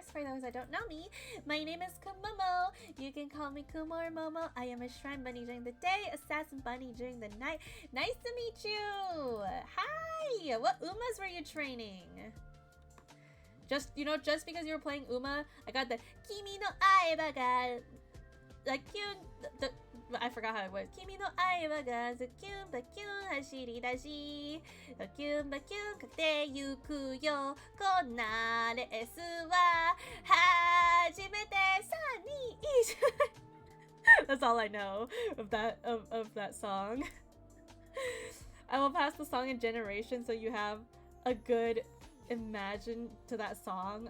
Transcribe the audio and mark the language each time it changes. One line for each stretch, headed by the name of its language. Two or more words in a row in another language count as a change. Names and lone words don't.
English: For those that don't know me, my name is Kumomo. You can call me Kumo or Momo. I am a shrine bunny during the day, assassin bunny during the night. Nice to meet you. Hi. What Umas were you training? Just because you were playing Uma, I got the
Japanese: 君の愛馬が
English: I forgot how it was.
Japanese: 君の愛馬が ずきゅん ばきゅん 走り出し きゅん ばきゅん 駆けてゆくよ こんな ですわ 初めて 3, 2, 1.
English: That's all I know of that song. I will pass the song in generation so you have a good imagine to that song.